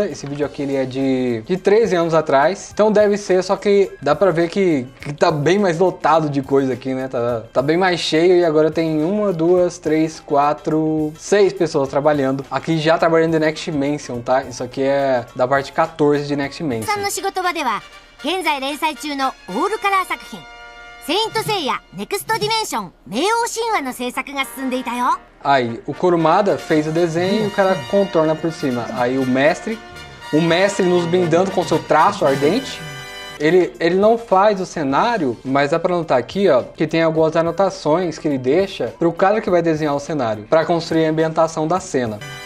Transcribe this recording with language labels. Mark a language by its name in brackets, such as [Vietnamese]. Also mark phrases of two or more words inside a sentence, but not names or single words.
[Portuguese] Esse vídeo aqui, ele é de 13 anos atrás. Então deve ser, só que dá pra ver que tá bem mais lotado de coisa aqui, né? Tá bem mais cheio e agora tem 1, 2, 3, 4, 6 pessoas trabalhando. Aqui já trabalhando em Next Dimension, tá? Isso aqui é da parte 14 de Next Dimension. [Japanese] 現在連載中のオールカラー作品セイントセイヤネクストディメンション冥王神話の制作が進んでいたよ。 [Portuguese] Aí, o Kurumada fez o desenho e o cara contorna por cima. Aí o mestre nos brindando com seu traço ardente. Ele não faz o cenário, mas dá pra notar aqui, ó, que tem algumas anotações que ele deixa pro cara que vai desenhar o cenário, pra construir a ambientação da cena.